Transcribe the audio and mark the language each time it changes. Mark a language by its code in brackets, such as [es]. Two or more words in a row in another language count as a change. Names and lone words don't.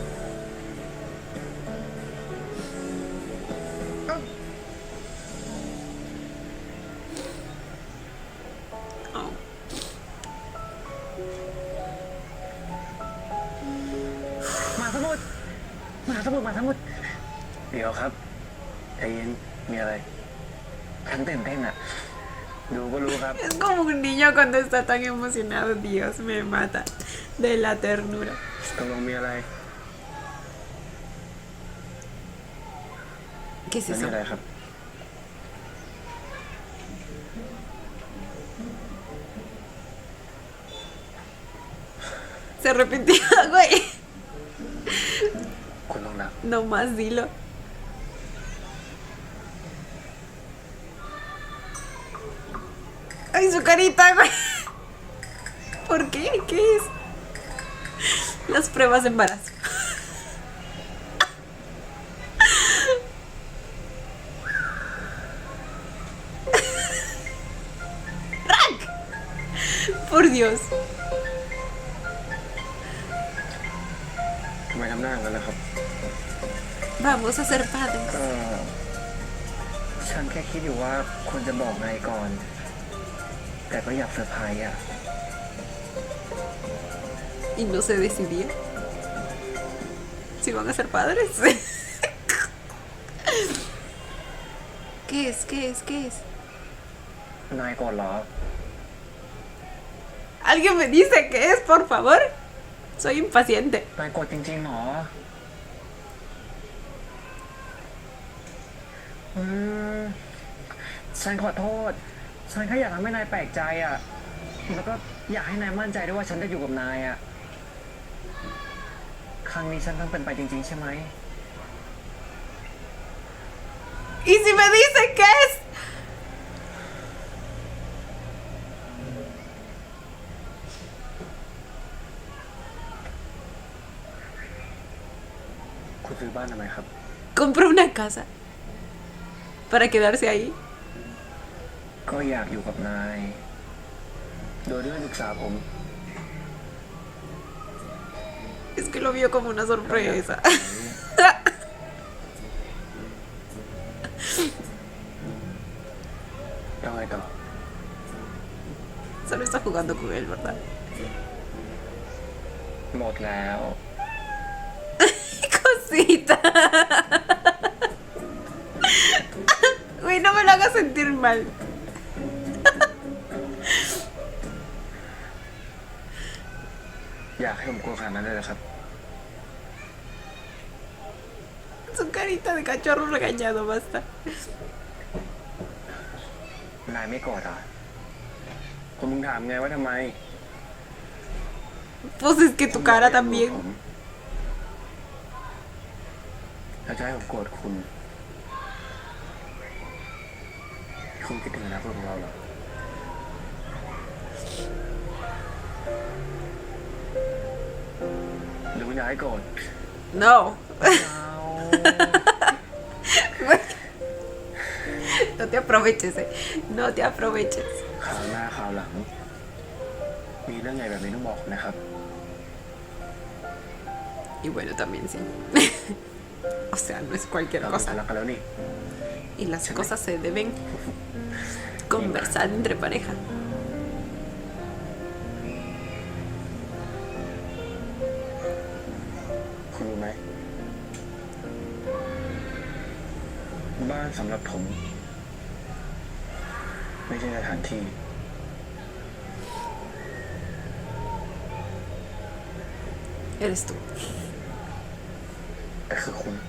[th] Oh. มาสมุดมาสมุดมาสมุดเดี๋ยวครับใจเย็นมีอะไรฉันตื่นเต้นอ่ะ ดูก็รู้ครับ [es] Es como un niño cuando está tan emocionado. Dios me mata de la ternura. [th] ตกลงมีอะไร [es] ¿Qué es [th] ไม่มี [es] eso? [th] อะไรครับ [es] Se arrepintió, güey. [th] คุณลองนับ [es] No más dilo. Ay, su carita, güey. ¿Por qué? ¿Qué es? Las pruebas de embarazo. ¡Rank! Por Dios. [th] ทำไมทำหน้าอย่างนั้นนะครับ [es] Vamos a ser padres. [th] ก็ฉันแค่คิดอยู่ว่าควรจะบอกนายก่อน แต่ก็อยากเซอร์ไพรส์อ่ะ [es] Y no se decidía si van a ser padres. ¿Qué es? ¿Qué es? ¿Qué es? [th] นายก่อนเหรอ [es] ¿Alguien me dice qué es, por favor? Soy impaciente. [th] นายกดจริงๆเหรอ ฉันขอโทษ ฉันแค่อยากทำให้นายแปลกใจอ่ะ แล้วก็อยากให้นายมั่นใจด้วยว่าฉันจะอยู่กับนายอ่ะ ครั้งนี้ฉันต้องเป็นไปจริงๆใช่ไหม [es] ¿Y si me dice qué es? [th] คุณซื้อบ้านทำไมครับ [es] Compró una casa para quedarse ahí. [th] ก็อยากอยู่กับนาย โดยที่ไม่ปรึกษาผม [es] Es que lo vio como una sorpresa. [th] แล้วไงต่อ [es] Solo está jugando con él, ¿verdad? [th] หมดแล้ว [es] Cosita. Uy, no me lo hagas sentir mal. [th] อยากให้ผมกลัวขนาดนั้นเลยเหรอครับ [es] Su carita de cachorro regañado, basta. [th] นายไม่โกรธเหรอผมมึงถามไงว่าทำไม [es] Pues es que tu cara también. [th] ถ้าจะให้ผมโกรธคุณคิดถึงอนาคตของเราเหรอหรือคุณอยากให้โกรธ [es] No. No te aproveches, No te aproveches. [th] คราวหน้าคราวหลัง มีเรื่องใหญ่แบบนี้ต้องบอกนะครับ [es] Y bueno, también sí. O sea, no es cualquier [th] เรา [es] cosa. [th] รักกันแล้วนี่ [es] Y las cosas se deben conversar entre pareja. [th] คุณรู้ไหม บ้านสำหรับผม ไม่ใช่สถานที่ [es] Eres tú. [th] แต่คือคุณ